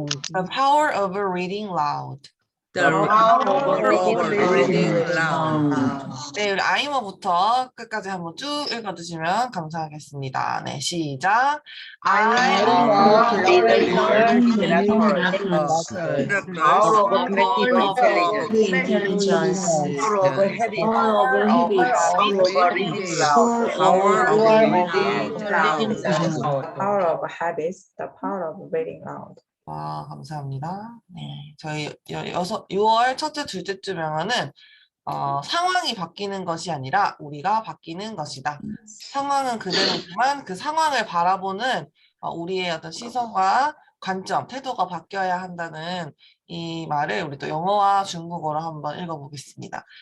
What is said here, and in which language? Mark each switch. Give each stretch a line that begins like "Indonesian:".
English: The power of reading loud. The power of reading loud.
Korean: 네, 우리 아이머부터 끝까지 한번 쭉 읽어주시면 감사하겠습니다. 네, 시작.
English: I am a global leader to make miracles. The Power of collective intelligence. Power of habit. Power of Reading loud. Power of reading loud. The power of habits, the power of reading loud.
Korean: 와, 감사합니다. 네, 저희 6월 첫째, 둘째 주 명언은 상황이 바뀌는 것이 아니라 우리가 바뀌는 것이다. 상황은 그대로지만 그 상황을 바라보는 우리의 어떤 시선과 관점, 태도가 바뀌어야 한다는 이 말을 우리 또 영어와 중국어로 한번 읽어보겠습니다.